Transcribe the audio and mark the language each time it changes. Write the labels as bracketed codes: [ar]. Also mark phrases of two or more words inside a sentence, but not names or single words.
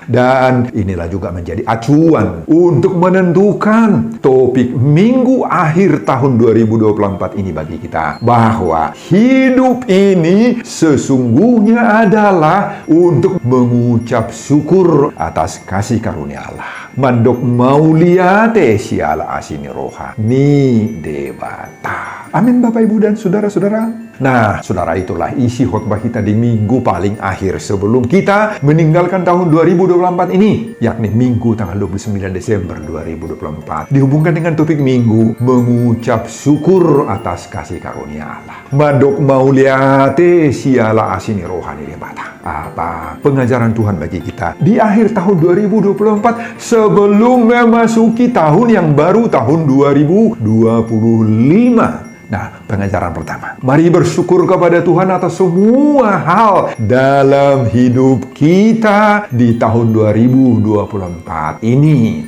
[id] Dan inilah juga menjadi acuan untuk menentukan topik minggu akhir tahun 2024 ini bagi kita, bahwa hidup ini sesungguhnya adalah untuk mengucap syukur atas kasih karunia Allah. [bbc] Mandok mauliate siala asini roha ni debata. [id] Amin Bapak Ibu dan saudara-saudara. Nah, saudara, itulah isi khotbah kita di minggu paling akhir sebelum kita meninggalkan tahun 2024 ini, yakni minggu tanggal 29 Desember 2024. Dihubungkan dengan topik minggu mengucap syukur atas kasih karunia Allah. [bbc] Madok mauliate siala asini rohani debata. [id] Apa pengajaran Tuhan bagi kita di akhir tahun 2024 sebelum memasuki tahun yang baru, tahun 2025. Nah, pengajaran pertama, mari bersyukur kepada Tuhan atas semua hal dalam hidup kita di tahun 2024 ini.